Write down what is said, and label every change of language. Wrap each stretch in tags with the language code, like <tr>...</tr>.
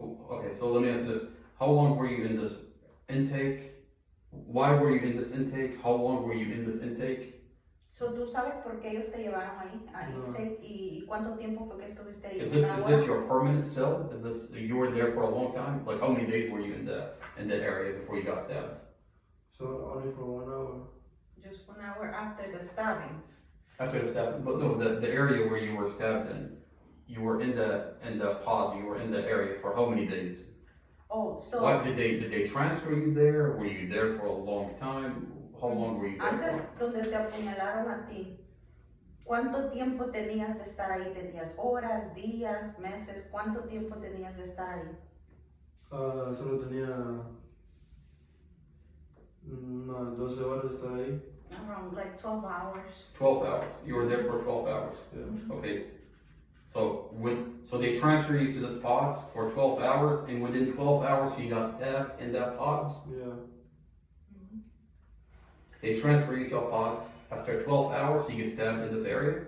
<en>Okay, so let me ask you this. How long were you in this intake? Why were you in this intake? How long were you in this intake?</en> <es>So, ¿tú sabes por qué ellos te llevaron ahí a No. Intake y cuánto tiempo fue que estuviste ahí?</es> <en>Is this your permanent cell? Is this you were there for a long time? Like how many days were you in that area before you got stabbed? So only for 1 hour. Just 1 hour after the stabbing. After the stab, but no, the area where you were stabbed in, you were in the pod, you were in the area for how many days? Oh, so What did they transfer you there? Were you there for a long time? How long were you there</en> <es>antes</es> <en>for?</en> <es>donde te apuñalaron a ti, ¿cuánto tiempo tenías de estar ahí? ¿Tenías horas, días, meses? ¿Cuánto tiempo tenías de estar ahí? Solo tenía unas 12 horas de estar ahí.</es> <en>Around like 12 hours. 12 hours. You were there for 12 hours. Yeah. Okay. So they transfer you to this pod for 12 hours, and within 12 hours you got stabbed in that pod. Yeah. They transfer you to a pod. After 12 hours, you get stabbed in this area.</en>